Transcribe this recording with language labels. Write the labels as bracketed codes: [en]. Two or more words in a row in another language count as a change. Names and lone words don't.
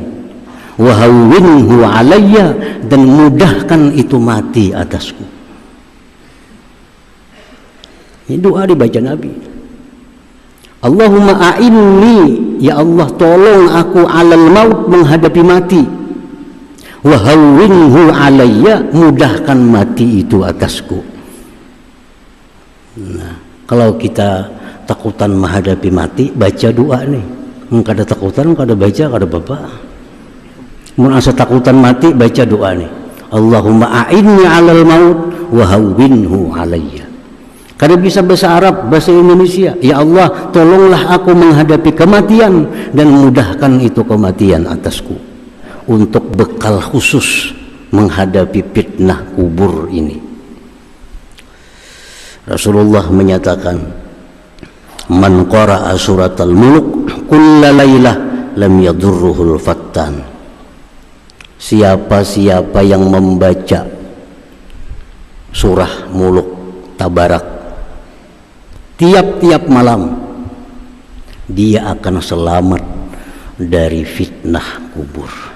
[ar] وهونه علي, [id] dan mudahkan itu mati atasku. Ini doa dibaca Nabi. [ar] اللهم أعني, [id] ya Allah tolong aku [ar] على الموت, [id] menghadapi mati. [ar] وهونه علي, [id] mudahkan mati itu atasku. Nah, kalau kita takutan menghadapi mati, baca doa nih. [bjn] Kada takutan, kada baca, kada apa-apa. Mun asa takutan mati, baca doa nih. [ar] اللهم أعني على الموت وهونه علي. [bjn] Kada bisa bahasa Arab, bahasa Indonesia. [id] Ya Allah, tolonglah aku menghadapi kematian dan mudahkan itu kematian atasku. Untuk bekal khusus menghadapi fitnah kubur ini. Rasulullah menyatakan, [ar] من قرأ سورة الملك كل ليلة لم يضره الفتان. [id] Siapa-siapa yang membaca surah muluk tabarak tiap-tiap malam, dia akan selamat dari fitnah kubur.